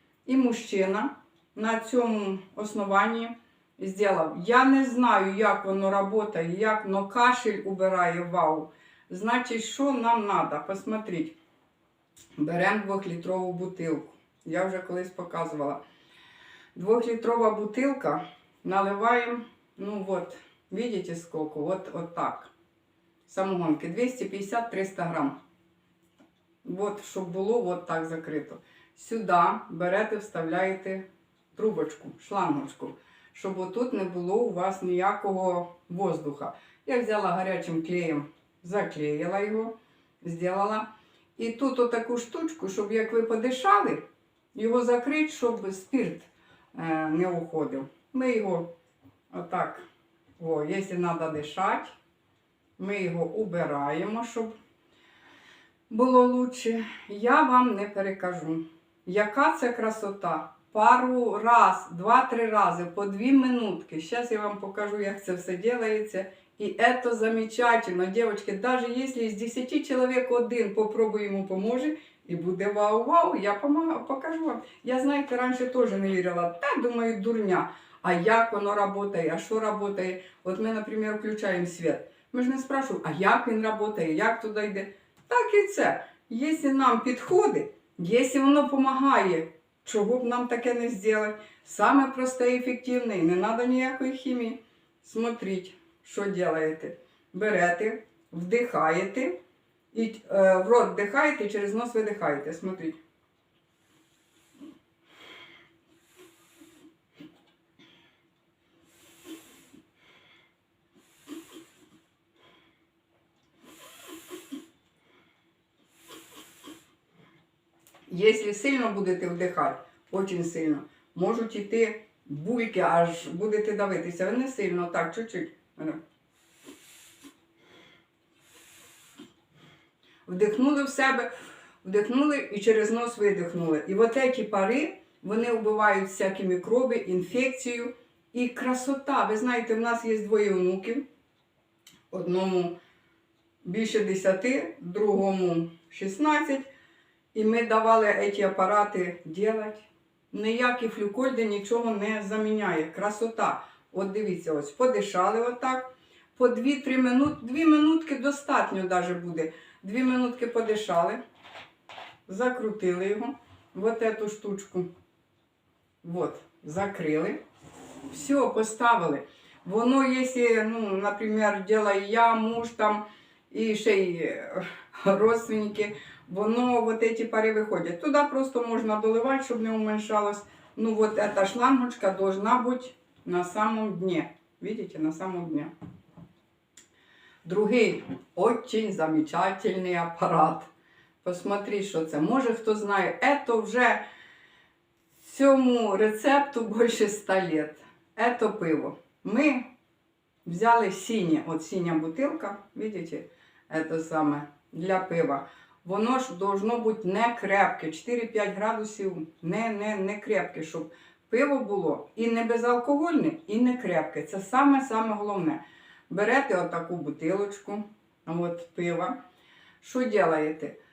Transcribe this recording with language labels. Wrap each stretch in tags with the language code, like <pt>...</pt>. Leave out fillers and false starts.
<uk>І мужчина на цьому основанні зробив. Я не знаю, як воно працює, як воно кашель убирає, вау. Значить, що нам треба? Посмотрите. Беремо 2-літрову бутилку. Я вже колись показувала. 2-літрова бутилка. Наливаємо,</uk> <ru>видите сколько? Вот так.</ru> <uk>Самогонки. 250-300 грам. Вот, щоб було вот так закрито. Сюди берете, вставляєте трубочку, шлангочку, щоб отут не було у вас ніякого воздуха. Я взяла гарячим клеєм, заклеїла його, зробила. І тут отаку штучку, щоб як ви подишали, його закрити, щоб спирт не уходив. Ми його отак, якщо треба дишати, ми його убираємо, щоб було краще. Я вам не перекажу, яка це красота. Пару раз, 2-3 рази, по 2 минутки. Зараз я вам покажу, як це все робиться.</uk> <ru>И это замечательно, девочки, даже если из 10 человек один попробуй ему поможе, и будет вау-вау, я покажу вам. Я, знаете, раньше тоже не</ru> <uk>вірила,</uk> <ru>так, думаю, дурня.</ru> <uk>А як воно працює, а що працює? От ми, наприклад, включаємо світ. Ми ж не спрашуємо, а як він працює, як туди йде. Так і це. Якщо нам підходить, якщо воно допомагає, чого б нам таке не зробити? Саме просте і ефективне, не треба ніякої хімії.</uk> <ru>Смотрите.</ru> <uk>Що робите? Берете, вдихаєте, і в рот вдихаєте, через нос видихаєте.</uk> <ru>Смотрите.</ru> <uk>Якщо сильно будете вдихати, дуже сильно, можуть йти бульки, аж будете давитися. Не сильно, так, чуть-чуть. Вдихнули в себе, вдихнули і через нос видихнули. І от ці пари, вони вбивають всякі мікроби, інфекцію і красота. Ви знаєте, в нас є 2 онуків. Одному більше 10, другому 16. І ми давали ці апарати робити. Ніякі флюкольди нічого не заміняє. Красота. От дивіться, ось подишали отак. По 2-3 минути, 2 минутки достатньо навіть буде. 2 минутки подишали. закрутили його,</uk> <ru>вот эту штучку, вот,</ru> <uk>закрили, все, поставили. Воно, якщо, ну, наприклад,</uk> <ru>делаю я,</ru> <uk>муж там, і ще й родственники, воно,</uk> <ru>вот эти</ru> <uk>пари виходять. Туди просто можна доливати, щоб не уменьшалось.</uk> <ru>Ну, вот эта шлангочка должна быть на самом дне. Видите, на самом дне.</ru> <uk>Другий</uk> <ru>очень замечательный аппарат.</ru> <uk>Посмотри, що це. Може, хто знає,</uk> <ru>это</ru> <uk>вже цьому рецепту більше 100 лет.</uk> <ru>Это пиво.</ru> <uk>Ми взяли синє, от синя бутилка, видите, это саме, для пива. Воно ж</uk> <ru>должно</ru> <uk>бути не крепке, 4-5 градусів, не крепке, щоб пиво було і не безалкогольне, і не крепке. Це саме головне. Берете отаку бутилочку, от пива. Що робите?</uk>